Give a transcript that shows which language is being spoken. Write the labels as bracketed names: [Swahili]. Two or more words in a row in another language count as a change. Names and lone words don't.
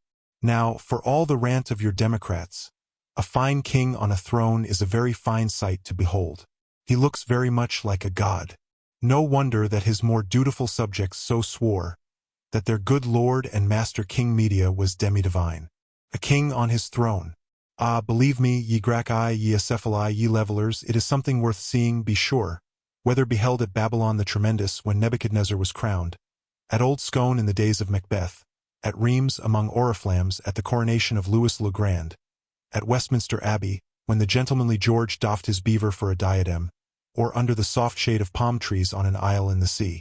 [English] Now, for all the rant of your Democrats, a fine king on a throne is a very fine sight to behold. He looks very much like a god. No wonder that his more dutiful subjects so swore, that their good lord and master King Media was demi-divine. A king on his throne. Ah, believe me, ye Gracchi, ye Acephali, ye levelers, it is something worth seeing, be sure, whether beheld at Babylon the Tremendous when Nebuchadnezzar was crowned, at Old Scone in the days of Macbeth, at Rheims among oriflammes at the coronation of Louis le Grand, at Westminster Abbey, when the gentlemanly George doffed his beaver for a diadem, or under the soft shade of palm trees on an isle in the sea.